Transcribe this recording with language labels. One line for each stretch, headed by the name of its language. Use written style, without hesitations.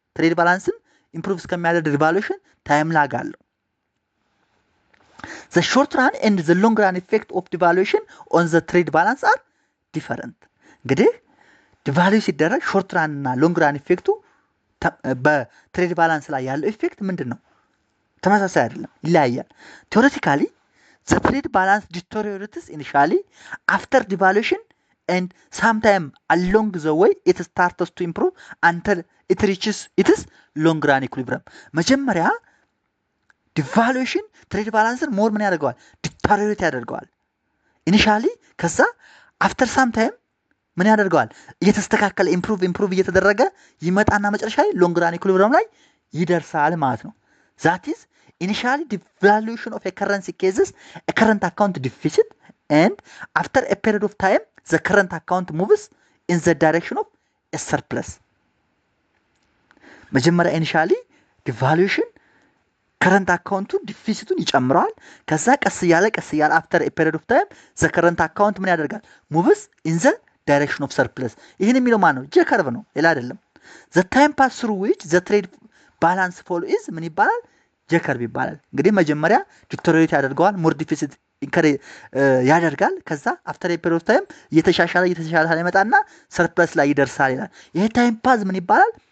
Amharic: ትሬድ ባላንስን ኢምፕሩቭ እስከሚያደርግ ዲቫሉዌሽን ታይም ላግ አለው።
English: The short run and the long run effect of devaluation on the trade balance are different.
Amharic: እንግዲህ ዲቫሉ ሲደረግ ሾርት ራን እና ሎንግ ራን ኢፌክቱ በትሬድ ባላንስ ላይ ያለው ኢፌክት ምንድነው? ተመሳሳይ አይደለም፣ ይለያያል።
English: Theoretically, the trade balance deteriorates initially after devaluation and sometime along the way it starts to improve until it reaches its long run equilibrium.
Amharic: መጀመሪያ ዲቫሉዌሽን ትሬድ ባላንስን ሞር ምን ያደርገዋል? ዲተሪዮሬት ያደርገዋል ኢኒሻሊ። ከዛ አፍተር ሳምታይም ምን ያደርገዋል? እየተስተካከለ ኢምፕሩቭ እየተደረገ ይመጣና መጨረሻ ላይ ሎንግ ራን ኢኩሊብሪየም ላይ ይደርሳል ማለት ነው።
English: That is initially devaluation of a currency causes a current account deficit, and after a period of time the current account moves in the direction of a surplus.
Amharic: መጀመሪያ ኢኒሻሊ ዲቫሉዌሽን ከረንት አካውንቱ ዲፊሲቱን ይጨምራል። ከዛ ቀስ እያለ
English: after a period of time the current account
Amharic: ምን ያደርጋል?
English: moves in the direction of surplus.
Amharic: ይህን የሚለው ማን ነው? ጄከርቭ ነው፣ ሌላ አይደለም።
English: the time pass through which the trade
Amharic: ባላንስ ፎሎ ኢዝ ምን ይባላል? ጀከርቭ ይባላል። እንግዲህ መጀመሪያ ዲተሪዮሬት ያደርገዋል፣ ሞር ዲፊሲት ያደርጋል። ከዛ አፍተር ኤ ፔሪድ ኦፍ ታይም እየተሻሻለ ይመጣና ሰርፕለስ ላይ ይደርሳል ይላል። ይሄ ታይም ፓዝ ምን ይባላል?